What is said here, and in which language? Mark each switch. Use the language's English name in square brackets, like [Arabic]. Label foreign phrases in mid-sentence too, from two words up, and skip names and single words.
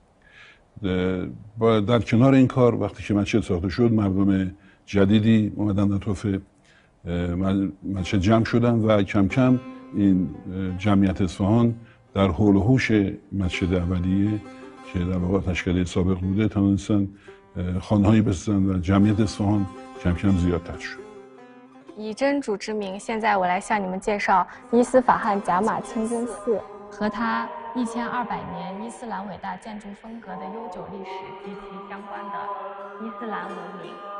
[Persian] در کنار این کار وقتی که مسجد ساخته شد مردم جدیدی اومدن اطراف مسجد جمع شدن و کم کم این جمعیت اصفهان در حول و حوش مسجد اولیه که در واقع آتشکده سابق بوده توانستن خانه‌هایی بسازن و جمعیت اصفهان کم کم زیادتر شد. [Chinese] 以真主之名，现在我来向你们介绍伊斯法罕贾马清真寺和它1200年伊斯兰伟大建筑风格的悠久历史及其相关的伊斯兰文明。